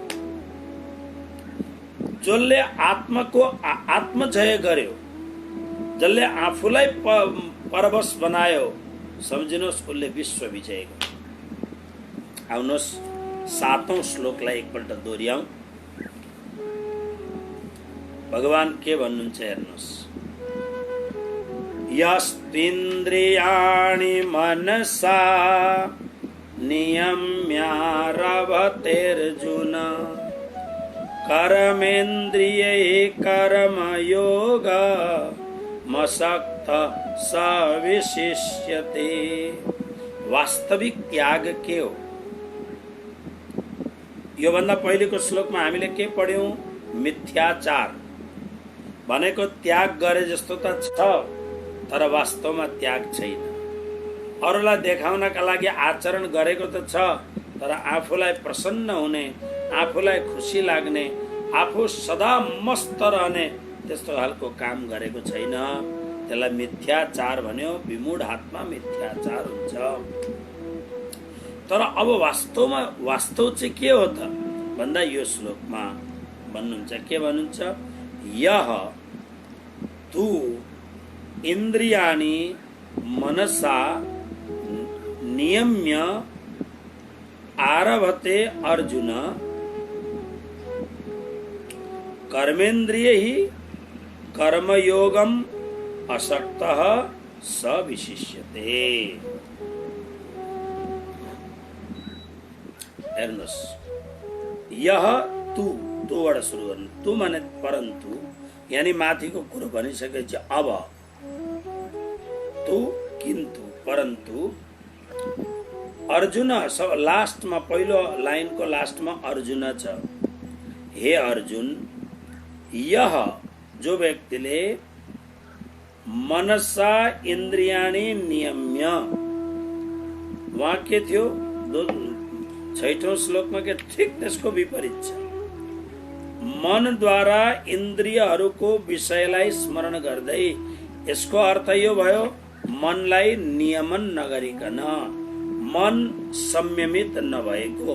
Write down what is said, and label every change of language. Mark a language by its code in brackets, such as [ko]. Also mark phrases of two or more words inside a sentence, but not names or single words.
[ne] जसले आत्माको आत्मजय गर्यो, जसले आफूलाई परवश बनायो, सम्झिनुहोस् उसले विश्व विजय गर्यो। आउनुहोस् 7औं श्लोकलाई एकपल्ट दोहोऱ्याउँ। भगवान के भन्नुहुन्छ हेर्नुहोस्, [sa] यस्त्विन्द्रियाणि मनसा नियम्यारभतेर्जुन कर्मेन्द्रियै कर्मयोग मसक्त स विशिष्यते। [ne] वास्तविक त्याग के हो? यो भन्दा पहिलेको श्लोकमा हामीले के पढ्यौं? मिथ्याचार भनेको त्याग गरे जस्तो त छ, तर वास्तवमा त्याग छैन। अरूलाई देखाउनका लागि आचरण गरेको त छ, तर आफूलाई प्रसन्न हुने, आफूलाई खुसी लाग्ने, आफू सदा मस्त रहने त्यस्तो खालको काम गरेको छैन। त्यसलाई मिथ्याचार भन्यो। विमूढ आत्मा मिथ्याचार हुन्छ। तर अब वास्तव चाहिँ के हो त भन्दा यो श्लोकमा भन्नुहुन्छ, के भन्नुहुन्छ? [sa] यह तु इन्द्रियाणि मनसा नियम्य आरभते अर्जुन कर्मेन्द्रियैः कर्मयोगम असक्तः स विशिष्यते। [ne] हेर्नुहोस्, यह तूबाट सुरु गर्नु। तू माने परन्तु, यानी माथिको कुरो भनिसकेपछि अब तू, किन्तु, परन्तु अर्जुन लास्टमा पहिलो लाइनको लास्टमा अर्जुन छ। हे अर्जुन, यह जो व्यक्तिले [sa] मनसा इन्द्रियाणि नियम्य, [ne] वहाँ के थियो 6औं श्लोकमा के ठिक त्यसको विपरीत छ। मनद्वारा इन्द्रियहरूको विषयलाई स्मरण गर्दै, यसको अर्थ यो भयो मनलाई नियमन नगरिकन, मन संयमित नभएको।